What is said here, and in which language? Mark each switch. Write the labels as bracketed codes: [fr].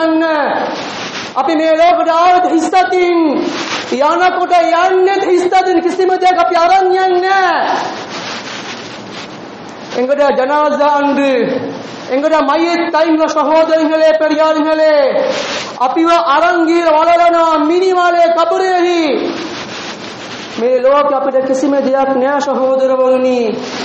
[si] අපි මේ ලෝකෙට ආවත් හිස්සතින් යනකොට යන්නේ හිස්සතින්. කිසිම දෙයක් අපි අරන් යන්නේ නැහැ. [ta] எங்கட ஜனாஸா அன்று எங்கட மையத் டைம்ல சகோதரர்களே பெரியார்களே [si] අපිව අරංගීර වලලනවා මිනිමාලේ කබරෙහි. මේ ලෝක අපිට කිසිම දෙයක් නෑ සහෝදරවරුනි.